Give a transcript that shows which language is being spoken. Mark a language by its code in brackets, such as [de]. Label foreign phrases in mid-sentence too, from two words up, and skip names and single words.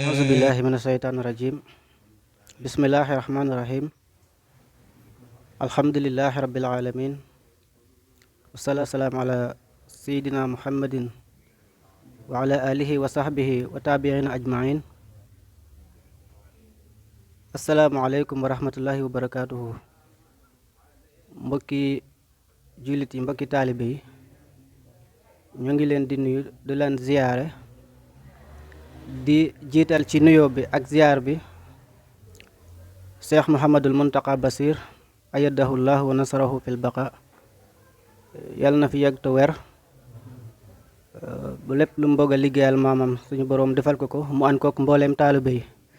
[ar] أعوذ بالله من الشيطان الرجيم بسم الله الرحمن الرحيم الحمد لله رب العالمين والصلاة والسلام على سيدنا محمد وعلى آله وصحبه وتابعين أجمعين السلام عليكم ورحمة الله وبركاته [wo] mbokki jullit yi mbokki taalibe yi ñu ngi leen di nuyu di leen ziyaare di jiital ci nuyoo bi ak ziyaar bi Cheikh Mouhamadul Muntaqa Basir [ar] أيده الله ونصره في البقاء [wo] yal na fi yàgg te weer bu lépp lu mbëgg a liggéeyal maamam suñu boroom defal ko ko mu ànd kook mbooleem taalibe yi